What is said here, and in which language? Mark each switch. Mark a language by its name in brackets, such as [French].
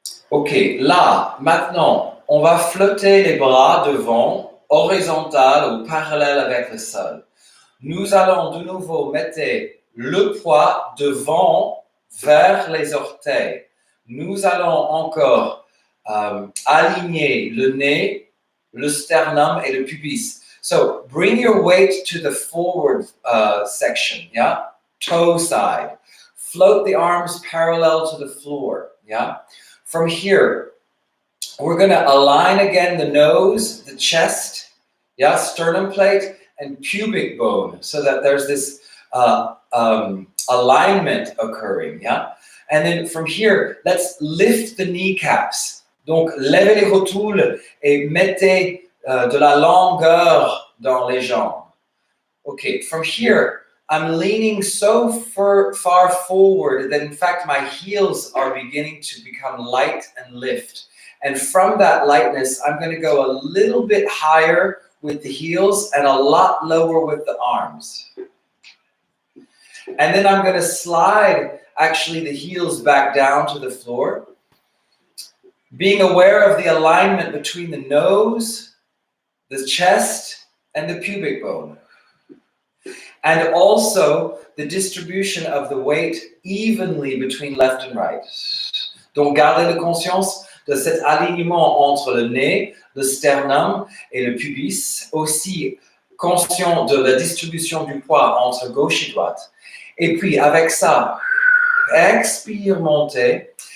[French] Ok, là, maintenant, on va flotter les bras devant, horizontal ou parallèle avec le sol. Nous allons de nouveau mettre le poids devant vers les orteils. Nous allons encore aligner le nez, le sternum et le pubis. [English] So bring your weight to the forward section, yeah? Toe side. Float the arms parallel to the floor, yeah? From here, we're going to align again the nose, the chest, yeah, sternum plate, and pubic bone, so that there's this alignment occurring, yeah? And then from here, let's lift the kneecaps. Donc, levez les rotules et mettez de la longueur dans les jambes. Okay, from here, I'm leaning so far forward that in fact my heels are beginning to become light and lift. And from that lightness, I'm going to go a little bit higher with the heels and a lot lower with the arms. And then I'm going to slide actually the heels back down to the floor, being aware of the alignment between the nose, the chest, and the pubic bone. And also the distribution of the weight evenly between left and right. [French] Donc, gardez la conscience de cet alignement entre le nez, le sternum et le pubis. Aussi conscient de la distribution du poids entre gauche et droite. Et puis, avec ça, expire, montez.